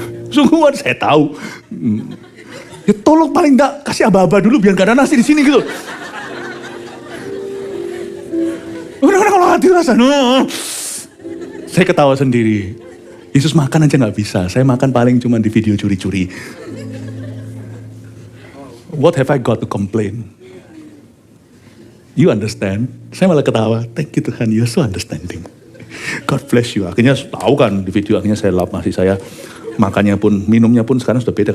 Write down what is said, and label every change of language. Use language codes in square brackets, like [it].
[id] Sungguhan saya tahu. Ya tolong paling enggak kasih aba-aba dulu biar gak ada nasi di sini gitu. Kadang-kadang kalau hati rasa, saya ketawa sendiri. Yesus makan aja gak bisa. Saya makan paling cuma di video curi-curi. [en] What have I got to complain? You understand? [id] Saya malah ketawa. [en] Thank you Tuhan, you're so understanding. God bless you. [id] Akhirnya tahu kan di video, akhirnya saya lap nasi saya. Makannya pun, minumnya pun sekarang sudah beda.